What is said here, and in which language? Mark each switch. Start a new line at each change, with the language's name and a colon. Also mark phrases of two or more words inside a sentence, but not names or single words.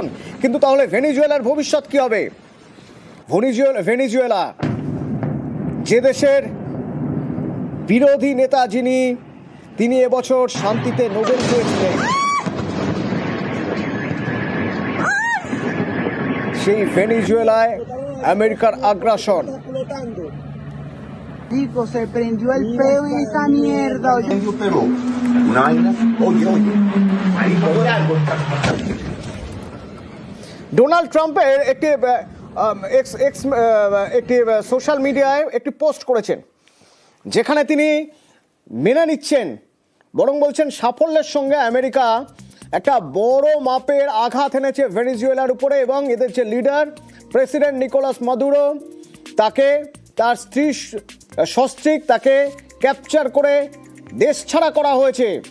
Bangla: কিন্তু তাহলে ভেনিজুয়েলার ভবিষ্যৎ কি হবে? ভেনিজুয়েলা যে দেশের বিরোধী নেতা যিনি, তিনি এবছর শান্তিতে নোবেল পেয়েছিলেন, সেই ভেনিজুয়েলায় আমেরিকার আগ্রাসন।
Spanish: Dico, se prendió el peo en esa mierda. Pero una vaina, oye,
Bangla: ডোনাল্ড ট্রাম্পের একটি
English: social media
Bangla: একটি পোস্ট করেছেন, যেখানে তিনি মেনে নিচ্ছেন, বরং বলছেন সাফল্যের সঙ্গে আমেরিকা একটা বড় মাপের আঘাত এনেছে ভেনিজুয়েলার উপরে, এবং এদের যে
English: leader president
Bangla: নিকোলাস মাদুরো, তাকে তার স্ত্রী সস্ত্রীক তাকে ক্যাপচার করে দেশ ছাড়া করা হয়েছে।